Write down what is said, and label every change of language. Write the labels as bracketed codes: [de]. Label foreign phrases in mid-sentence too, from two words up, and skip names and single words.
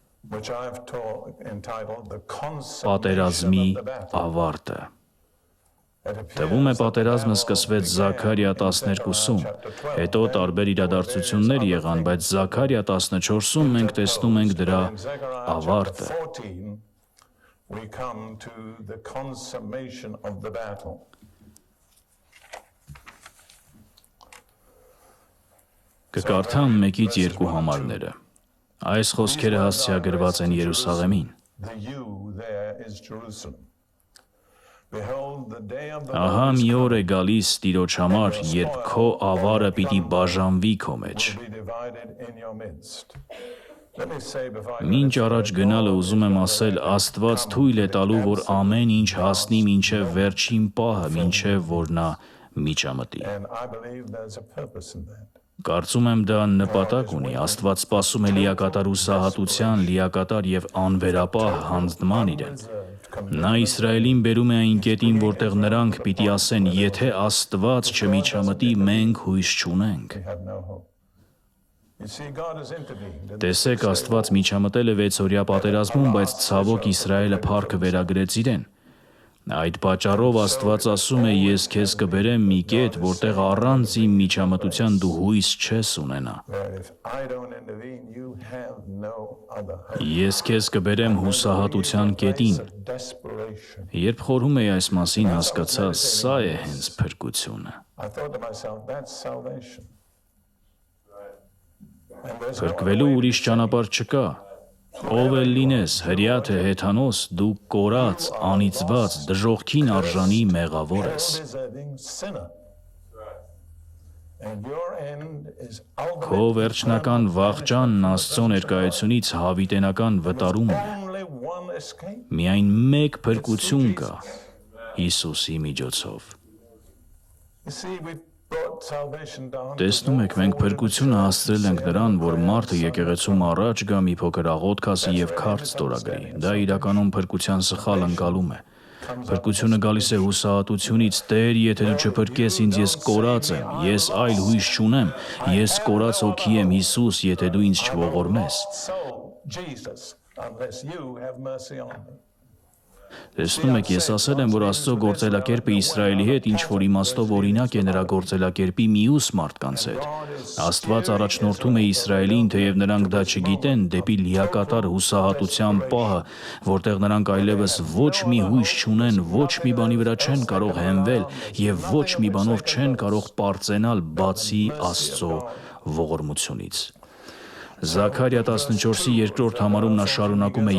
[hy] պատերազմի ավարտը։ Թվում է պատերազմը սկսվեց Զաքարիա 12-ում, հետո տարբեր իրադարձություններ եղան, բայց Զաքարիա 14-ում մենք տեսնում ենք դրա ավարտը։ [en] we come to the consummation of the battle. [hy] Կկարդամ 1-2 համարները։ Այս խոսքերը հասցեագրված են Երուսաղեմին։ [en] The you there is Jerusalem. Behold, the day of the [hy] Ահա [en] Lord [hy] մի օր է գալիս Տիրոջ համար, երբ քո ավարը պիտի բաժանվի քո մեջ։ [en] will be divided in your midst. Let me say before I [hy] Մինչ առաջ գնալը ուզում եմ ասել, Աստված թույլ է տալու, որ ամեն ինչ հասնի մինչև վերջին պահը, մինչև որ նա միջամտի։ [en] and I believe there's a purpose in that. [hy] Կարծում եմ դա նպատակ ունի, Աստված սպասում է լիակատար ուսահատության, լիակատար եւ անվերապահ հանձնման իրեն։ Նա Իսրայելին բերում է այն կետին, որտեղ նրանք պիտի ասեն, եթե Աստված չմիջամտի, մենք հույս չունենք։ [en] We have no hope. You see, God has intervened. [hy] Տեսեք, Աստված միջամտել է 6-օրյա պատերազմում, բայց ցավոք Իսրայելը փառքը վերագրեց իրեն։ Այդ պատճառով Աստված ասում է, ես քեզ կբերեմ մի կետ, որտեղ առանց իմ միջամտության դու հույս չես ունենա։ [en] Where if I don't intervene, you have no other hope. [hy] Ես քեզ կբերեմ հուսահատության կետին։ [en] It's a desperation. [hy] Երբ խորհում էի այս մասին, հասկացա, սա է հենց փրկությունը։ [en] I thought to myself, that's salvation. And there's no [hy] Փրկվելու ուրիշ ճանապարհ չկա։ Ով էլ լինես, հրյա թե հեթանոս, դու կորած, անիծված, դժոխքին արժանի մեղավոր ես։ [en] deserving sinner. And your end is [hy] Քո [en] ultimate. [hy] վերջնական վախճանն Աստծո ներկայությունից հավիտենական վտարում է։ [en] Only one escape. [hy] Միայն մեկ փրկություն կա Հիսուսի միջոցով։ [en] You see, we brought salvation down. [hy] Տեսնում եք, մենք փրկությունը հասցրել ենք նրան, որ մարդը եկեղեցում առաջ գա մի փոքր աղոտ քասի եւ քարտ ստորագրի։ Դա իրականում փրկության սխալ ընկալում է։ Փրկությունը գալիս է հուսահատությունից, Տեր, եթե դու չփրկես ինձ, ես կորած եմ, ես այլ հույս չունեմ, ես կորած հոգի եմ, Հիսուս, եթե դու ինձ չողորմես։ [en] Soul, Jesus, unless you have mercy on me. [hy] Տեսնում եք, ես ասել եմ, որ Աստծո գործելակերպը Իսրայելի հետ ինչ որ իմաստով օրինակ է նրա գործելակերպի մյուս մարդկանց հետ։ Աստված առաջնորդում է Իսրայելին, թեև նրանք դա չգիտեն, դեպի լիակատար հուսահատության պահը, որտեղ նրանք այլևս ոչ մի հույս չունեն, ոչ մի բանի վրա չեն կարող հենվել եւ ոչ մի բանով չեն կարող պարծենալ բացի Աստծո ողորմությունից։ Զաքարիա 14-ի 2-րդ համարում նա շարունակում է.